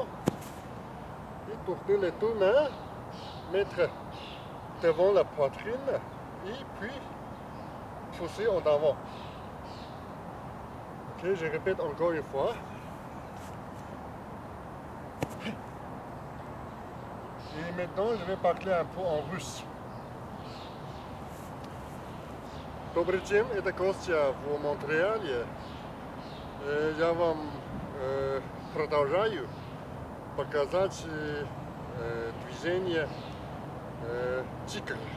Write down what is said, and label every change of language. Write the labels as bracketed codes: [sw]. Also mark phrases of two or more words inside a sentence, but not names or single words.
[fr] Et tourner les deux mains. Mettre devant la poitrine. Et puis, pousser en avant. Ok, je répète encore une fois. Et maintenant, je vais parler un peu en russe. [ru] Добрый день, это Костя в Монреале. Я вам продолжаю показать движение тигра.